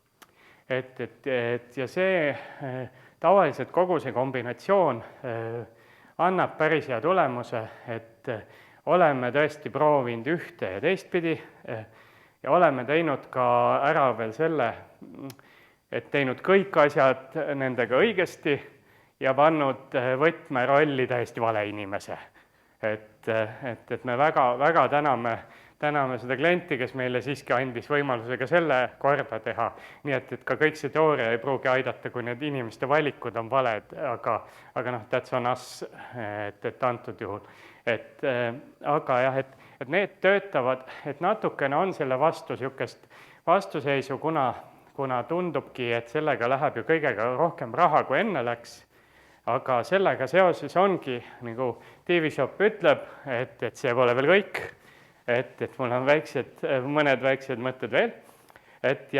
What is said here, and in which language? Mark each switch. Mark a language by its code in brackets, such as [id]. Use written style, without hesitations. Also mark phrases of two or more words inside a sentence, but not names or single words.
[et] Ja see tavaliselt kogu see kombinatsioon annab päris hea tulemuse, et oleme tõesti proovinud ühte ja teistpidi ja oleme teinud ka ära veel selle, et teinud kõik asjad nendega õigesti ja pannud võtmerolli täiesti vale inimese. Et me väga täname seda klienti, kes meile siiski andis võimaluse ka selle korda teha, nii et ka kõik see teooria ei pruugi aidata, kui need inimeste valikud on valed, aga noh, [en] that's on us, [et] et antud juhul. Aga jah, et need töötavad, et natukene on selle vastu niisugust vastuseisu, kuna tundubki, et sellega läheb ju kõigega rohkem raha, kui enne läks, aga sellega seoses ongi, nagu TV-Shop ütleb, et see pole veel kõik, et mul on mõned väiksed mõtted veel, ja